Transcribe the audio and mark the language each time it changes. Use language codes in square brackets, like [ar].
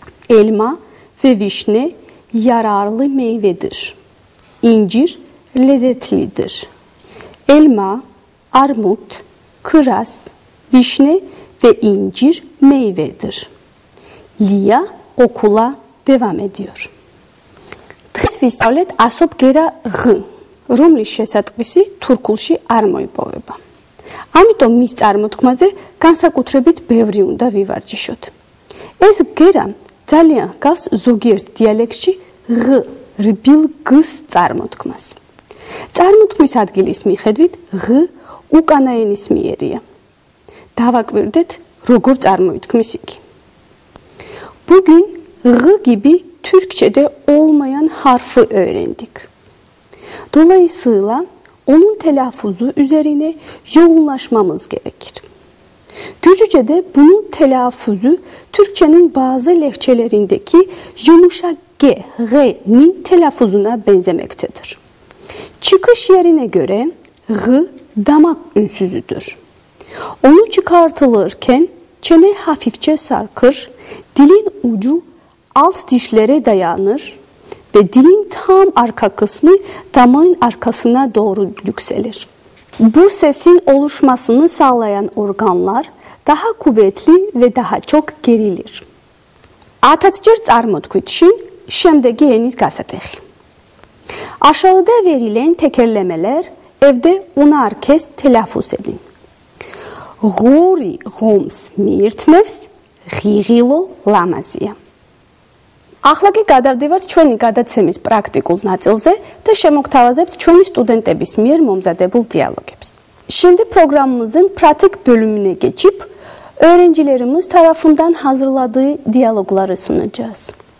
[tr] Elma ve vişne yararlı meyvedir. İncir lezzetlidir. Elma, armut, kiraz, vişne ve incir meyvedir. Lia okula devam ediyor. [ka] Დღეს ვისწავლეთ ასობ გერა ღ, რომლის შესატყვისი თურქულში არ მოიპოვება. ამიტომ მის წარმოთქმაზე განსაკუთრებით ბევრი უნდა ვივარჯიშოთ. ეს გერა ძალიან ჰგავს ზოგიერთ დიალექტში ღ, რბილ გ-ს წარმოთქმას. წარმოთქმის ადგილის მიხედვით ღ უკანა ენისმიერია. Davakvirdet როგორ წარმოითქმის იგი. [tr] Bugün G gibi Türkçe'de olmayan harfi öğrendik. Dolayısıyla onun telaffuzu üzerine yoğunlaşmamız gerekir. Gürcüce'de bunun telaffuzu Türkçenin bazı lehçelerindeki yumuşak G, G'nin telaffuzuna benzemektedir. Çıkış yerine göre G damak ünsüzüdür. Onu çıkartılırken çene hafifçe sarkır, dilin ucu alt dişlere dayanır ve dilin tam arka kısmı damağın arkasına doğru yükselir. Bu sesin oluşmasını sağlayan organlar daha kuvvetli ve daha çok gerilir. [ka] Ათათჯერ წარმოთქვით შინ შემდეგი ენის გასატეხი. [tr] Aşağıda verilen tekerlemeler evde unarkes telaffuz edin. [ka] Ღური ღომს მიირთმევს, ღიღილო ლამაზია. ახლა კი გადავდივართ ჩვენი გადაცემის პრაქტიკულ ნაწილზე და შემოგთავაზებთ ჩვენი სტუდენტების მიერ მომზადებულ დიალოგებს. [tr] Şimdi programımızın pratik bölümüne geçip öğrencilerimiz tarafından hazırladığı diyalogları sunacağız.